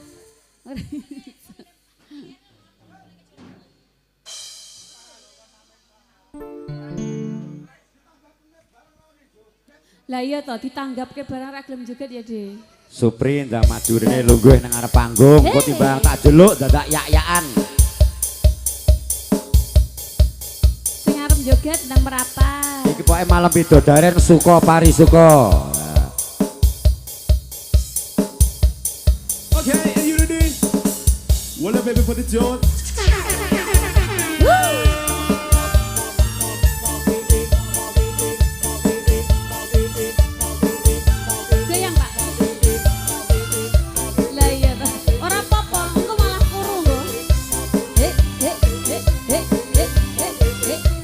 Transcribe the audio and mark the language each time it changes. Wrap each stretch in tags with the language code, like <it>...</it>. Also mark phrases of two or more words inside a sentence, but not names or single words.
<jv>Lah iya toh ditanggapke barang ra gelem juga ya, De. Supri ndak madurine lungguh nang arep panggung, kok timbang tak jeluk dadak yak-yakan. Sing arep joget nang merapat. Iki pokoke malam bidodaren suka pari suka.</jv> <en>Okay, are you ready? Well, baby, for the joke.</en> <jv>Goyang, Pak. Lah iya toh. Ora apa-apa, engko malah kurung lho. Hek hek hek hek hek hek hek.</jv>